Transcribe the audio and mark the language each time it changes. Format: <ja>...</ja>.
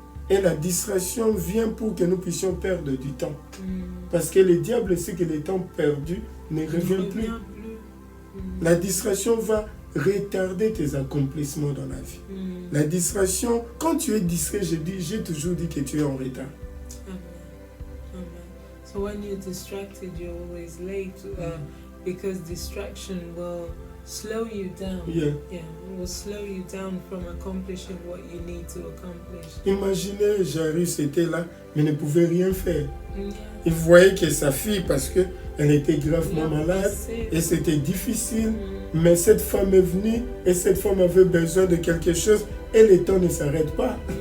<fr>Et la distraction vient pour que nous puissions perdre du temps. Parce que le diable sait que le temps perdu ne revient plus. La distraction va retarder tes accomplissements dans la vie. La distraction, quand tu es distrait, j'ai toujours dit que tu es en retard.</fr> <en>So when you're distracted, you're always late, because distraction will slow you down. It will slow you down from accomplishing what you need to accomplish.</en> <fr>Imaginez, Jairus était là, mais ne pouvait rien faire. Il voyait que sa fille, parce qu'elle était gravement malade, et c'était difficile, mais cette femme est venue, et cette femme avait besoin de quelque chose, et le temps ne s'arrête pas.</fr>